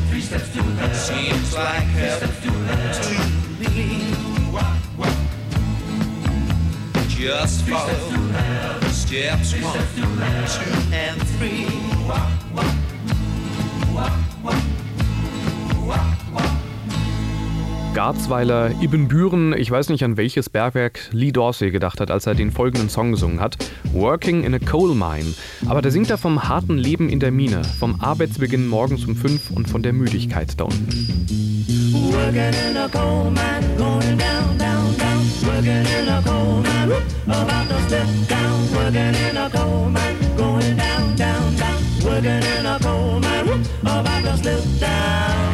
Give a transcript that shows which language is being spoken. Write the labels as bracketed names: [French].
[English] three steps to hell seems like three steps to hell to me. Just follow steps one, two, and three. [German] Garzweiler, Ibbenbüren, ich weiß nicht, an welches Bergwerk Lee Dorsey gedacht hat, als er den folgenden Song gesungen hat, Working in a Coal Mine. Aber der singt da vom harten Leben in der Mine, vom Arbeitsbeginn morgens um 5 und von der Müdigkeit da unten. [English] Working in a coal mine, going down, down, down. Working in a coal mine, about to step down. Working in a coal mine, going down, down, down. Working in a coal mine, about to step down.